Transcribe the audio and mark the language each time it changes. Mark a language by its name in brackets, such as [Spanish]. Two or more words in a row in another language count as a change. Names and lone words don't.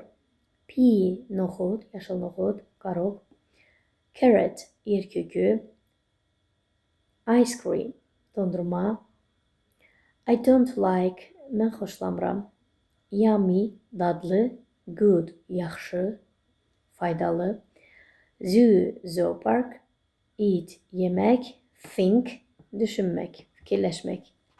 [Azerbaijani] Pea, noxud, yaşıl noxud, qaroq. Carrot, yerkökü. [English] Ice cream, [Azerbaijani] dondurma. [English] I don't like, [Azerbaijani] mən xoşlamıram. Yummy, dadlı. Good, yaxşı, faydalı. Zoo, zoopark. Eat, yemək. Think, düşünmək, fikirləşmək.